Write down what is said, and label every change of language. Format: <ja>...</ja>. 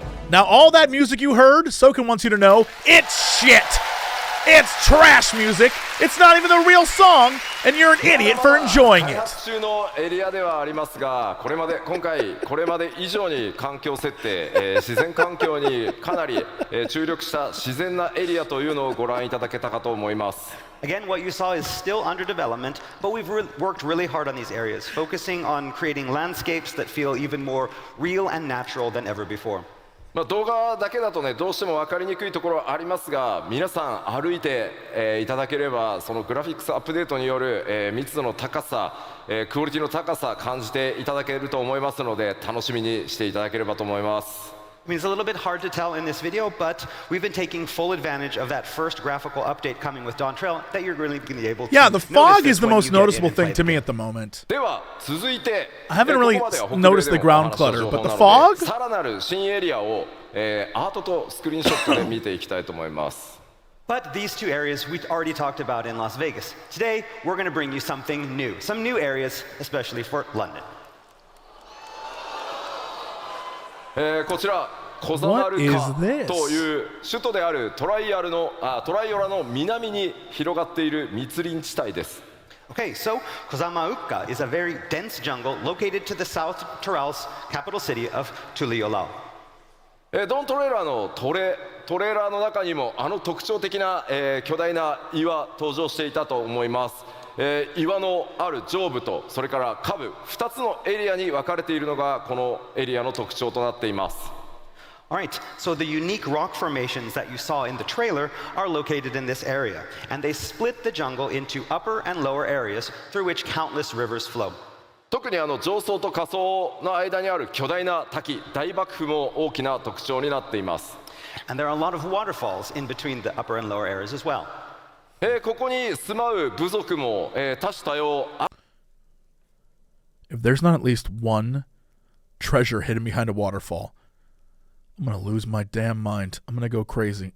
<en>Now, all that music you heard, Soken wants you to know, it's shit. It's trash music. It's not even the real song, and you're an idiot for enjoying it.</en> <ja>開発中のエリアではありますが、今回これまで以上に環境設定、自然環境にかなり、注力した自然なエリアというのをご覧いただけたかと思います。</ja> <en>Again, what you saw is still under development, but we've worked really hard on these areas, focusing on creating landscapes that feel even more real and natural than ever before.</en> <ja>動画だけだとね、どうしても分かりにくいところはありますが、皆さん歩いて、いただければ、そのグラフィックスアップデートによる、密度の高さ、クオリティの高さ感じていただけると思いますので、楽しみにしていただければと思います。</ja> <en>I mean, it's a little bit hard to tell in this video, but we've been taking full advantage of that first graphical update coming with Dawn Trail that you're really going to be able to. Yeah, the fog is the most noticeable thing to me at the moment.</en> <ja>では続いて、</ja> <en>I haven't really noticed the ground clutter, but the fog?</en> <ja>さらなる新エリアを、アートとスクリーンショットで見ていきたいと思います。</ja> <en>But these two areas we already talked about in Las Vegas. Today, we're going to bring you something new, some new areas, especially for London.</en> <ja>こちらコザマルカという首都であるトライオラの南に広がっている密林地帯です。</ja> <en>Okay, so Kozamauka is a very dense jungle located to the South Tyrol's capital city of Tuliolao.</en> <ja>ドントレーラーのトレーラーの中にもあの特徴的な、巨大な岩登場していたと思います。岩のある上部とそれから下部2つのエリアに分かれているのがこのエリアの特徴となっています。</ja> <en>Alright, so the unique rock formations that you saw in the trailer are located in this area, and they split the jungle into upper and lower areas through which countless rivers flow.</en> <ja>特に上層と下層の間にある巨大な滝、大瀑布も大きな特徴になっています。</ja> <en>And there are a lot of waterfalls in between the upper and lower areas as well.</en> <ja>ここに住まう部族も、多種多様。</ja> <en>If there's not at least one treasure hidden behind a waterfall, I'm gonna lose my damn mind. I'm gonna go crazy.</en>